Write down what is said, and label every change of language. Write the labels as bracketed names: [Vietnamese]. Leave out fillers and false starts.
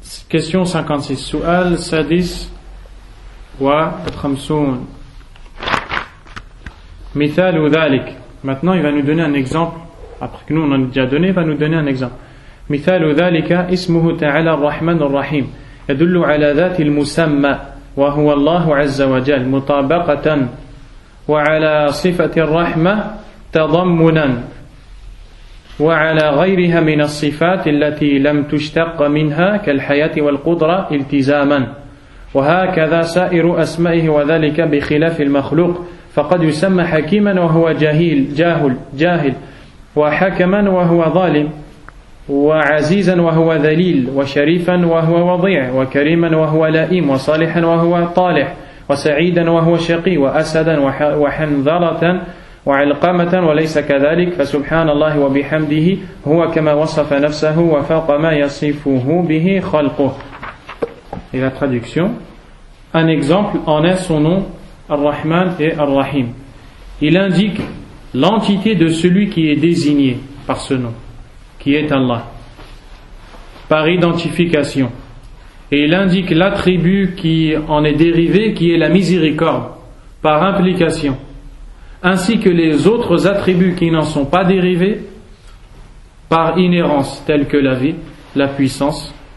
[French] Question 56. [Arabic] Su'al sadis wa khamsoun. Mithalu dhalik. [French] Maintenant, il va nous donner un exemple. Après que nous on en a déjà donné, il va nous donner un exemple. [Arabic] Mithalu dhalika ismuhu ta'ala ar-Rahman ar-Rahim. يدل على ذات المسمى وهو الله عز وجل مطابقة وعلى صفة الرحمة تضمنا وعلى غيرها من الصفات التي لم تشتق منها كالحياة والقدرة التزاما وهكذا سائر أسمائه وذلك بخلاف المخلوق فقد يسمى حكيما وهو جاهل وحكما وهو ظالم وعزيزا وهو ذليل وشريفا وهو وضيع وكريما وهو لئيم وصالحا وهو طالح وسعيدا وهو شقي وأسدا وحنظلة وعلقمة وليس كذلك فسبحان الله وبحمده هو كما وصف نفسه وفوق ما يصفه به خلقه. [French] Et la traduction, un exemple en est son nom Ar-Rahman et Ar-Rahim. Il indique l'entité de celui qui est désigné par ce nom, qui est Allah, par identification. Et il indique l'attribut qui en est dérivé, qui est la miséricorde, par implication, ainsi que les autres attributs qui n'en sont pas dérivés, par inhérence, tels que la vie, la puissance.